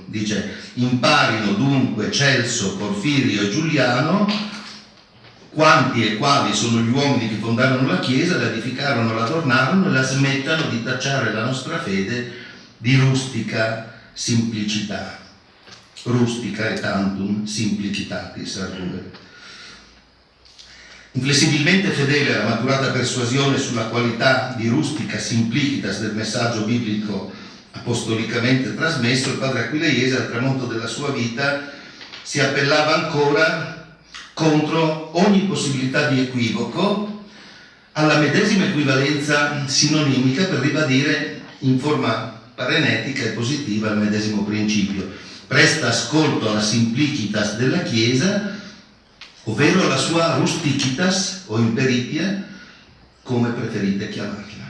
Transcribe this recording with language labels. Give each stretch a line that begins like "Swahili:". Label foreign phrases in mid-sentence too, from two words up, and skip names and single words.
Italian: Dice: imparino dunque Celso, Porfirio e Giuliano quanti e quali sono gli uomini che fondarono la Chiesa, la edificarono, la adornarono, e la smettano di tacciare la nostra fede di rustica semplicità.
Latin: Rustica et tantum simplicitatis arguere.
Italian: Inflessibilmente fedele alla maturata persuasione sulla qualità di
Latin: rustica simplicitas
Italian: del messaggio biblico apostolicamente trasmesso, il padre Aquileiese al tramonto della sua vita si appellava ancora contro ogni possibilità di equivoco alla medesima equivalenza sinonimica, per ribadire in forma parenetica e positiva il medesimo principio: presta ascolto alla simplicitas della Chiesa, ovvero alla sua rustichitas o imperitia, come preferite chiamarla.